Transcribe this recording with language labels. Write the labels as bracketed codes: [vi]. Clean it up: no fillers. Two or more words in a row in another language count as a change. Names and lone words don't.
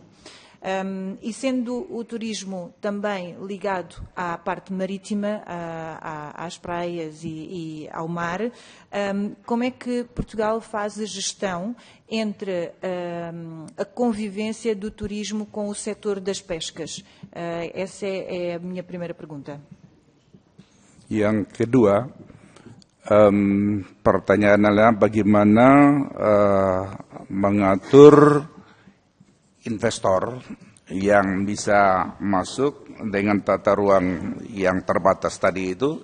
[pt] E sendo o turismo também ligado à parte marítima, às praias e ao mar, como é que Portugal faz a gestão entre a convivência do turismo com o setor das pescas? Essa é a minha primeira pergunta. [id] Yang kedua, pertanyaan adalah bagaimana mengatur investor yang bisa masuk dengan tata ruang yang terbatas tadi itu.